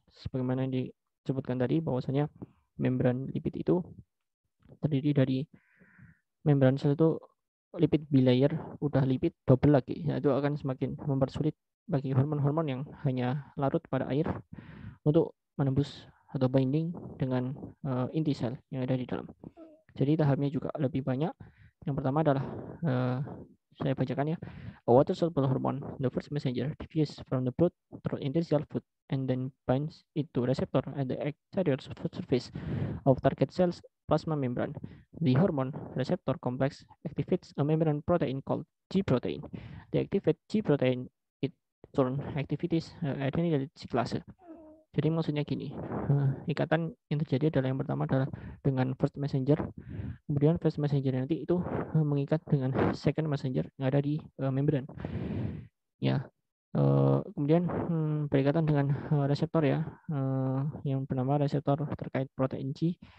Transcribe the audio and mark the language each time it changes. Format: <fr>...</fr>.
<id>Sebagaimana yang disebutkan tadi, bahwasanya membran lipid itu terdiri dari membran sel itu lipid bilayer, udah lipid double lagi. Ya, itu akan semakin mempersulit bagi hormon-hormon yang hanya larut pada air untuk menembus atau binding dengan inti sel yang ada di dalam. Jadi tahapnya juga lebih banyak. Yang pertama adalah saya bacakan ya.</id> <en>A water soluble hormone, the first messenger, diffuses from the blood through interstitial fluid and then binds it to receptor at the exterior surface of target cells plasma membrane. The hormone receptor complex activates a membrane protein called G protein. The activate G protein it turn activities adenylyl cyclase.</en> <id>Jadi maksudnya gini, ikatan yang terjadi adalah yang pertama adalah dengan first messenger, kemudian first messenger nanti itu mengikat dengan second messenger yang ada di membran. Ya, kemudian berikatan dengan reseptor ya, yang bernama reseptor terkait protein G.</id>